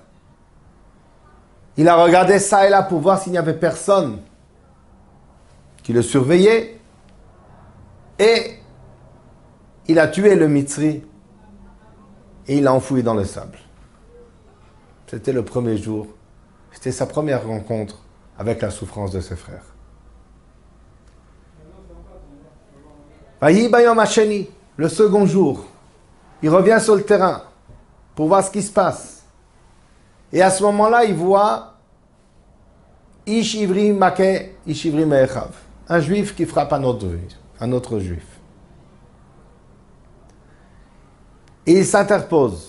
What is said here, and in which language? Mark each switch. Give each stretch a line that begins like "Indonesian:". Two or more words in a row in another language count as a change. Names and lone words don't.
French: Il a regardé ça et là pour voir s'il n'y avait personne qui le surveillait. Et il a tué le Mitzri et il l'a enfoui dans le sable. C'était le premier jour. C'était sa première rencontre avec la souffrance de ses frères.
Hebrew: ויהי ביום השני,
French: le second jour, il revient sur le terrain pour voir ce qui se passe. Et à ce moment-là, il voit
Hebrew: איש עברי מכה איש עברי מאחיו,
French: un juif qui frappe un autre juif. Et il s'interpose.